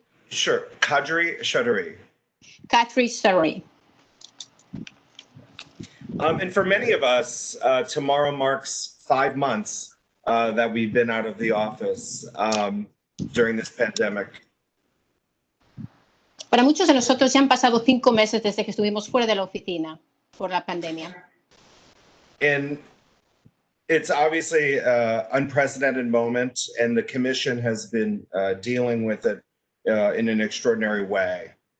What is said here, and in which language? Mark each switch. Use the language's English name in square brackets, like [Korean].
[English] Sure, Kadri Chaudhary. Kadri Chaudhary. And for many of us, tomorrow marks 5 months that we've been out of the office during this pandemic. [Spanish] Para muchos de nosotros ya han pasado 5 meses desde que estuvimos fuera de la oficina por la pandemia. [English] And it's obviously an unprecedented moment, and the Commission has been dealing with it in an extraordinary way.